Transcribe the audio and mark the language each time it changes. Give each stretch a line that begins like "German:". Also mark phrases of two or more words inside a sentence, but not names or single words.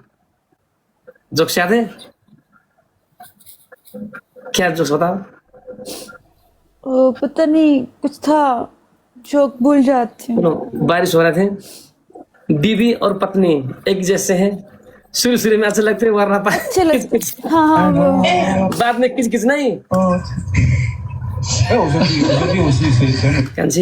Hindi: जोक्स याद है? क्या जोक्स बताओ। ओ, पता नहीं कुछ था, जोक भूल जाती हूँ। सुनो, बारिश हो रहे थे, बीवी और पत्नी एक जैसे हैं, शुरू में अच्छे लगते हैं, वरना अच्छे लगते। हाँ हाँ वो बाद में किच किच नहीं।
Chinese: 哎，我说弟，我说弟，我是谁？
Hindi: कांची,